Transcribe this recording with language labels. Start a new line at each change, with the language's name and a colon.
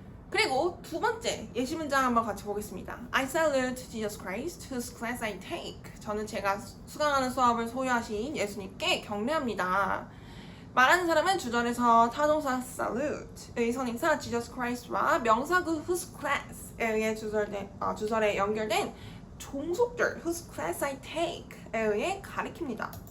Korean: 그리고 두 번째 예시 문장 한번 같이 보겠습니다.
English: I salute Jesus Christ, whose class I take.
Korean: 저는 제가 수강하는 수업을 소유하신 예수님께 경례합니다. 말하는 사람은 주절에서 타동사 salute의 선행사 Jesus Christ와 명사구 whose class에 의해 주절에 연결된 종속절
English: whose class I take
Korean: 에 의해 가리킵니다.